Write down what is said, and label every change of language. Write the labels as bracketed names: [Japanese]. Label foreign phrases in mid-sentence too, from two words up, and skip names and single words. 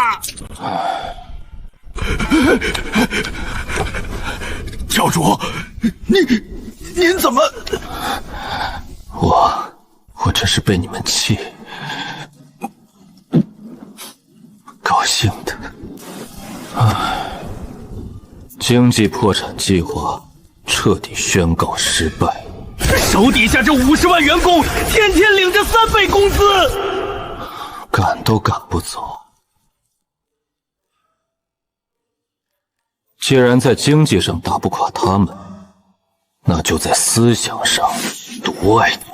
[Chinese] 教主，您怎么？我真是被你们气，高興的。經濟破產計劃徹底宣告失敗。手底下這50萬員工，天天領着3倍工資，趕都趕不走。既然在經濟上打不垮他們，那就在思想上獨愛他們。